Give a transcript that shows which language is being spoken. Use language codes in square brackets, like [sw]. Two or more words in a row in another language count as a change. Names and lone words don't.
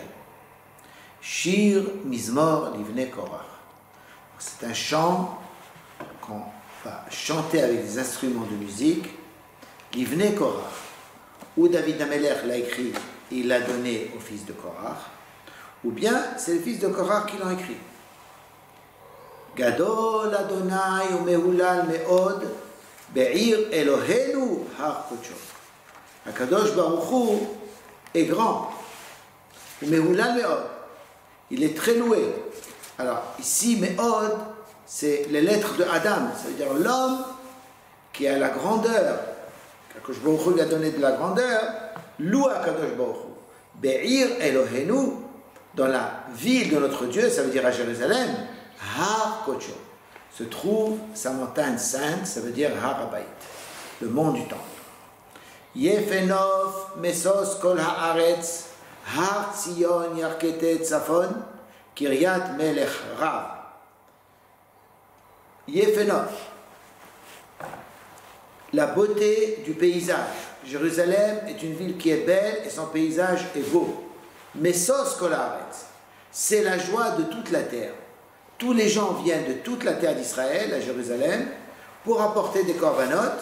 [he] שיר מזמור לבני קרח. [fr] C'est un chant qu'on va chanter avec des instruments de musique, [he] לבני קרח, [fr] où David Amelech l'a écrit et il l'a donné au fils de Korach, ou bien c'est le fils de Korach qui l'a écrit. [he] גדול ה׳ ומהלל מאד בעיר אלהינו הר קדשו. הקדוש ברוך הוא [fr] est grand. [he] ומהלל מאד. [fr] Il est très loué. Alors ici me'od, c'est les lettres de Adam, ça veut dire l'homme qui a la grandeur. [he] הקדוש ברוך הוא [fr] lui a donné de la grandeur. Loue [he] הקדוש ברוך הוא. בעיר אלהינו, [fr] dans la ville de notre Dieu, ça veut dire à Jérusalem, [he] הר קדשו, [fr] se trouve sa montagne sainte, ça veut dire Har Habayit, le mont du temple. [he] יפה נוף משוש כל הארץ הר ציון ירכתי צפון קרית מלך רב. יפה נוף, [fr] la beauté du paysage. Jérusalem est une ville qui est belle et son paysage est beau. [he] משוש כל הארץ, [fr] c'est la joie de toute la terre. Tous les gens viennent de toute la terre d'Israël à Jérusalem pour apporter des korbanot.